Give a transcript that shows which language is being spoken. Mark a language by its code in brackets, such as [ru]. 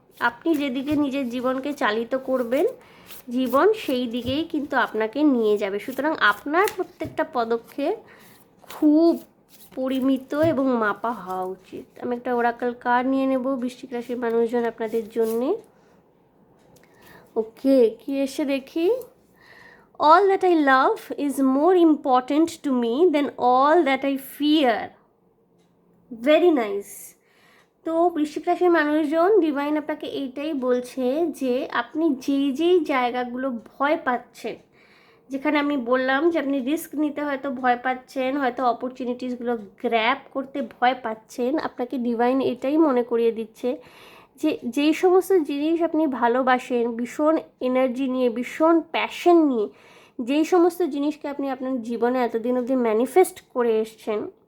[bn] আপনি যেদিকে নিজের জীবনকে চালিত করবেন, জীবন সেই দিকেই কিন্তু আপনাকে নিয়ে যাবে। সুতরাং আপনার প্রত্যেকটা পদক্ষেপ খুব পরিমিত এবং মাপা হওয়া উচিত। আমি একটা ওরাকল কার্ড নিয়ে নেব বৃশ্চিক রাশির মানুষজন আপনাদের জন্যে। ওকে, কি এসে দেখি। [en] All that I love is more important to me than all that I fear. Very nice. [bn] তো বৃশ্চিক রাশির মানুষজন, ডিভাইন আপনাকে এইটাই বলছে যে আপনি যেই জায়গাগুলো ভয় পাচ্ছেন, যেখানে আমি বললাম যে আপনি রিস্ক নিতে হয়তো ভয় পাচ্ছেন, হয়তো অপরচুনিটিসগুলো গ্র্যাব করতে ভয় পাচ্ছেন, আপনাকে ডিভাইন এটাই মনে করিয়ে দিচ্ছে যে যেই সমস্ত জিনিস আপনি ভালোবাসেন, ভীষণ এনার্জি নিয়ে, ভীষণ প্যাশন নিয়ে, যেই সমস্ত জিনিসকে আপনি আপনার জীবনে এতদিন অবধি ম্যানিফেস্ট করে এসছেন,